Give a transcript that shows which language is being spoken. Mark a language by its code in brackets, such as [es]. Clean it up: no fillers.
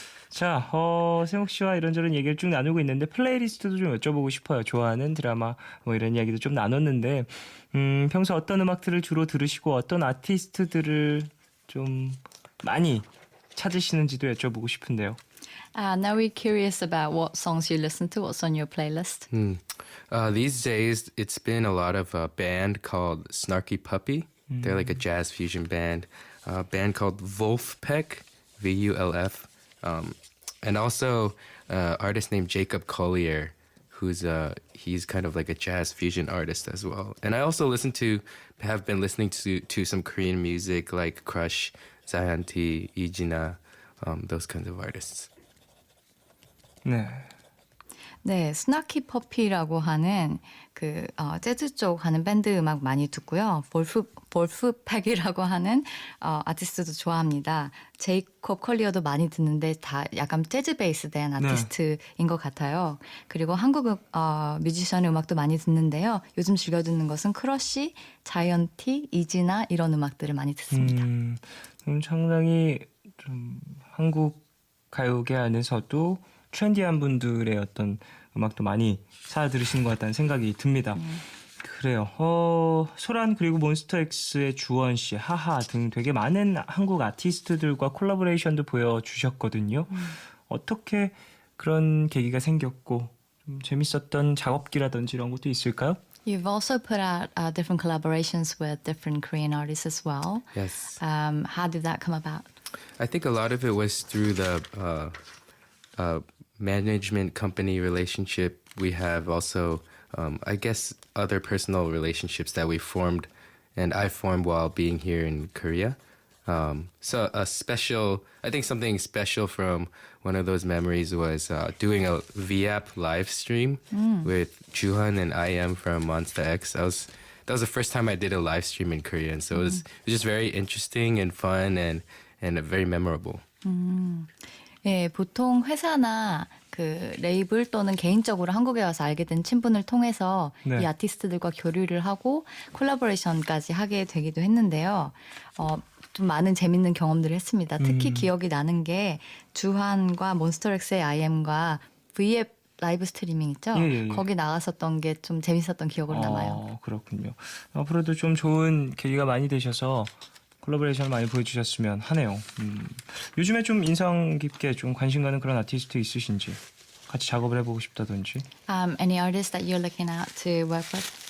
[ko] 자, 세목 씨와 이런저런 얘기를 쭉 나누고 있는데 플레이리스트도 좀 여쭤보고 싶어요. 좋아하는 드라마 뭐 이런 이야기도 좀 나눴는데 평소 어떤 음악들을 주로 들으시고 어떤 아티스트들을 좀 많이 찾으시는지도 여쭤보고 싶은데요. [en] Now we're curious about what songs you listen to. What's on your playlist? These days, it's been a lot of a band called Snarky Puppy. They're like a jazz fusion band. A band called Wolfpack, VULF. And also artist named Jacob Collier, he's kind of like a jazz fusion artist as well. And I also have been listening to some Korean music like Crush, Zayanti, Ijina, those kinds of artists. [ko] 네. 네, 스나키 퍼피라고 하는 그 재즈 쪽 하는 밴드 음악 많이 듣고요. 볼프팩이라고 하는 아티스트도 좋아합니다. 제이콥 컬리어도 많이 듣는데 다 약간 재즈 베이스 된 아티스트인 것 같아요. 그리고 한국 뮤지션 음악도 많이 듣는데요. 요즘 즐겨 듣는 것은 크러쉬, 자이언티, 이지나 이런 음악들을 많이 듣습니다. 상당히 좀 한국 가요계 안에서도 트렌디한 분들의 어떤 음악도 많이 찾아 들으시는 것 같다는 생각이 듭니다. 그래요. 소란 그리고 몬스터엑스의 주원 씨, 하하 등 되게 많은 한국 아티스트들과 콜라보레이션도 보여주셨거든요. 어떻게 그런 계기가 생겼고 좀 재밌었던 작업기라든지 이런 것도 있을까요? [en] You've also put out different collaborations with different Korean artists as well. Yes. How did that come about? I think a lot of it was through the management company relationship. We have also, I guess, other personal relationships that we formed and I formed while being here in Korea. So I think something special from one of those memories was doing a VAP live stream with Juhan and IM from Monster X. That that was the first time I did a live stream in Korean. So it was just very interesting and fun and very memorable. [ko] 예, 보통 회사나 그 레이블 또는 개인적으로 한국에 와서 알게 된 친분을 통해서 네. 이 아티스트들과 교류를 하고 콜라보레이션까지 하게 되기도 했는데요. 좀 많은 재밌는 경험들을 했습니다. 특히 기억이 나는 게 주한과 몬스터엑스의 IM과 V앱 라이브 스트리밍 있죠? 예. 거기 나갔었던 게 좀 재밌었던 기억으로 남아요. 그렇군요. 앞으로도 좀 좋은 계기가 많이 되셔서 콜라보레이션을 많이 보여주셨으면 하네요. 요즘에 좀 인상 깊게 좀 관심 가는 그런 아티스트 있으신지 같이 작업을 해보고 싶다든지. [en] Any artists that you're looking out to work with?